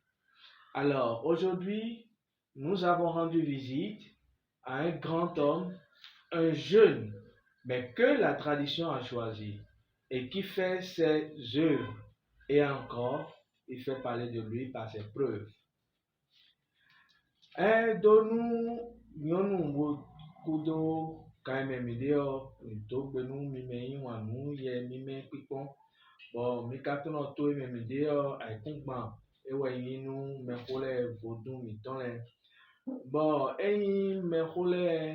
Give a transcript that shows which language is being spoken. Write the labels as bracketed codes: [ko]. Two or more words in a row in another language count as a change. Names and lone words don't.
[fr] Alors, aujourd'hui, nous avons rendu visite à un grand homme, un jeune, mais que la tradition a choisi et qui fait ses œuvres. Et encore, il fait parler de lui par ses preuves. [fon] Donu nyɔnu kudo kaime mideo dogbenu mime iwanu ye mime kpikpɔ bɔ mi katã nɔ to eme mideo aikungba ewe yinu mexole vodu mitɔle bɔ eyi mexole